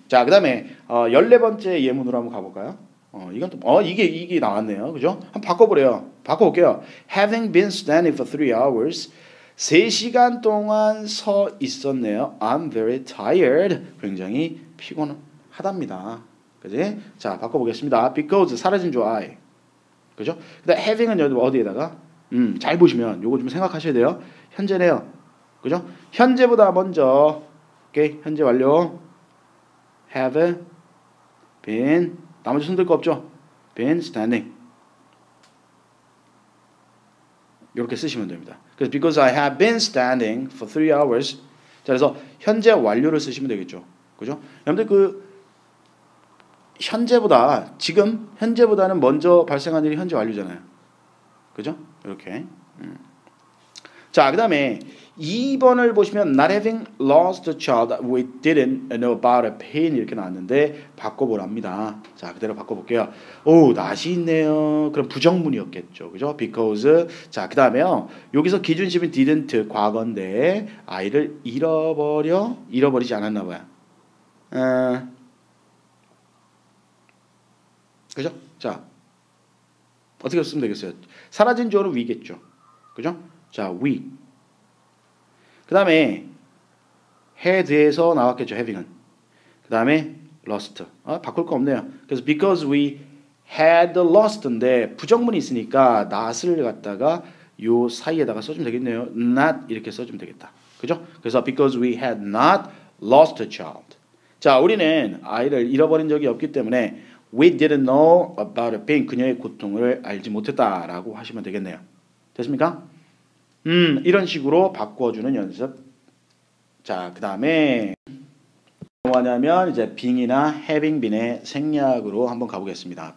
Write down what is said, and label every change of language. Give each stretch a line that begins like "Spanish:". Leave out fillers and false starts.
Korean: 자, 그 다음에 14번째 예문으로 한번 가볼까요? 이건 또 이게 나왔네요. 그죠? 한번 바꿔볼게요.
English: Having been standing for 3 hours
Korean: 3시간 동안 서 있었네요.
English: I'm very tired.
Korean: 굉장히 피곤하답니다. 그지? 자, 바꿔보겠습니다. Because 사라진 줄 I. 그죠? 그다음 having은 여기 어디에다가 잘 보시면 요거 좀 생각하셔야 돼요. 현재네요. 그죠? 현재보다 먼저 오케이. 현재 완료. Have been 나머지 손들 거 없죠?
English: been standing.
Korean: 이렇게 쓰시면 됩니다.
English: 그래서 because I have been standing for 3 hours.
Korean: 자, 그래서 현재 완료를 쓰시면 되겠죠. 그죠? 여러분들 그 현재보다는 먼저 발생한 일이 현재 완료잖아요. 그죠? 이렇게. 자, 그 다음에 2번을 보시면
English: not having lost a child we didn't know about a pain
Korean: 이렇게 나왔는데 바꿔보랍니다. 자, 그대로 바꿔볼게요. 오, not이 있네요. 그럼 부정문이었겠죠. 그죠? because 자, 그 다음에요. 여기서 기준식은 didn't 과거인데 아이를 잃어버리지 않았나 봐요. 그죠? 자, 어떻게 쓰면 되겠어요? 사라진 주어는 we겠죠. 그죠? 자, we. 그 다음에 had에서 나왔겠죠. having은. 그 다음에 lost. 바꿀 거 없네요. 그래서
English: because we had lost
Korean: 인데 부정문이 있으니까 not을 갖다가 요 사이에다가 써주면 되겠네요. not 이렇게 써주면 되겠다. 그죠?
English: 그래서 because we had not lost a child.
Korean: 자, 우리는 아이를 잃어버린 적이 없기 때문에
English: we didn't know about a pain.
Korean: 그녀의 고통을 알지 못했다라고 하시면 되겠네요. 됐습니까? 이런 식으로 바꿔주는 연습. 자, 그 다음에 뭐냐면 이제 being이나 having been의 생략으로 한번 가보겠습니다.